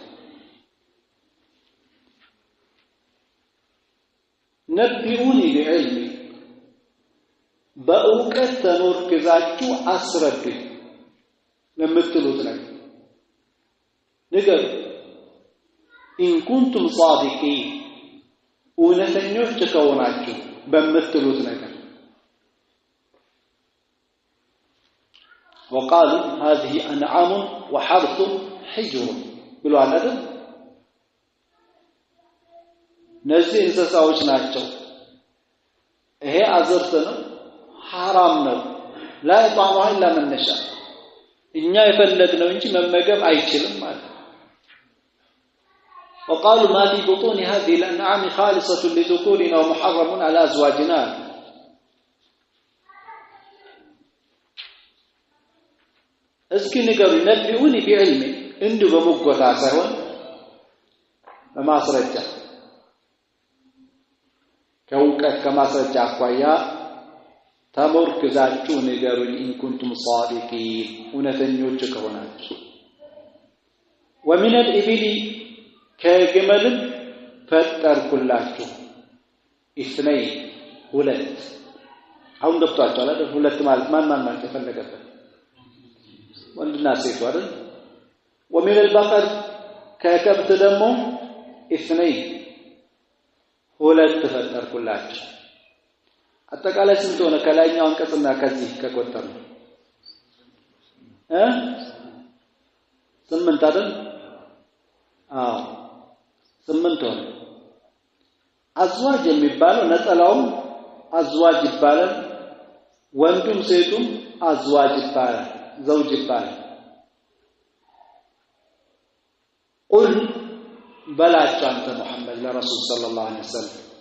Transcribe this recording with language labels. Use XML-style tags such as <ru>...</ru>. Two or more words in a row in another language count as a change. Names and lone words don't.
<ar>نبئوني بعلم</ar> <am>በእውቀት ተመርኩዛችሁ አስረዱኝ ለምትሉት ነገር ንገሩ</am> <ar>إن كنتم صادقين</ar> <am>እውነተኞች ከሆናችሁ በምትሉት ነገር</am> <ar>وقالوا هذه أنعام وحرث حجر</ar> <am>ብሎ አላደ እነዚህ እንስሳዎች ናቸው ይሄ አዘርት ነው ሐራም ነው</am> <ar>لا يطعمها إلا من نشاء</ar> <am>እኛ የፈለግነው እንጂ መመገብ አይችልም ማለት</am> <ar>وقالوا ما في بطون هذه الأنعام خالصة لذكورنا ومحرم على أزواجنا</ar> <am>እስኪ ንገሩ</am> <ar>نبئوني بعلم</ar> <am>እንዲሁ በመጎታ ሳይሆን በማስረጃ ከእውቀት ከማስረጃ አኳያ ተመርኩዛችሁ ንገሩኝ</am> <ar>إن كنتم صادقين</ar> <am>እውነተኞች ከሆናችሁ</am> <ar>ومن الإبل</ar> <am>ከግመልም ፈጠርኩላችሁ ኢስነይ ሁለት አሁን ገብቷችኋል አይደል ሁለት ማለት ማን ማለት ተፈለገበት ወንድና ሴት አይደል</am> <ar>ومن البقر</ar> <am>ከከብት ደግሞ ኢስነይ ሁለት ፈጠርኩላችሁ አጠቃላይ ስንት ሆነ ከላይኛው አንቀጽና ከዚህ ከቆጠሩ ስምንት አይደል አዎ ስምንት ሆነ አዝዋጅ የሚባለው ነጠላውም አዝዋጅ ይባላል ወንዱም ሴቱም አዝዋጅ ይባላል ዘውጅ ይባላል ቁል በላቸው አንተ ሙሐመድ ለረሱል</am> <ar>صلى الله عليه وسلم</ar>